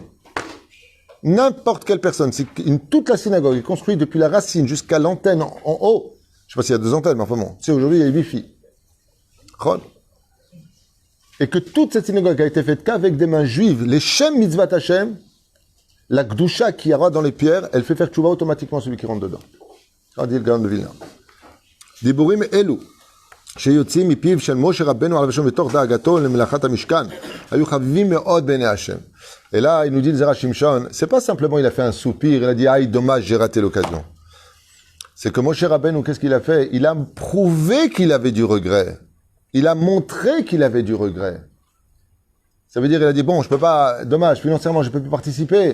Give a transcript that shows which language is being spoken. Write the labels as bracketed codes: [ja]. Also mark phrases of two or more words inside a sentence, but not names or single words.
[fr] N'importe quelle personne. C'est toute la synagogue est construite depuis la racine jusqu'à l'antenne en haut. Je ne sais pas s'il y a 2 antennes, mais enfin bon. Tu sais, aujourd'hui, il y a le Wi-Fi. et que toute cette synagogue a été faite qu'avec des mains juives, les [he] לשם מצוות השם, [fr] la Gdusha qui y aura dans les pierres, elle fait faire tchouva automatiquement celui qui rentre dedans. On dit le Gaon de Vilna. [he] דיבורים אלו, שיוצאים מפיו של משה רבנו עליו השלום בתוך דאגתו למלאכת המשכן, היו חביבים מאוד בעיני השם. [fr] Et là, il nous dit le Zera Shimshon, c'est pas simplement il a fait un soupir, il a dit aïe dommage j'ai raté l'occasion. C'est que Moshe Rabbeinu, qu'est-ce qu'il a fait? Il a prouvé qu'il avait du regret. Il a montré qu'il avait du regret. Ça veut dire, il a dit, bon, je peux pas, dommage, financièrement, je peux plus participer.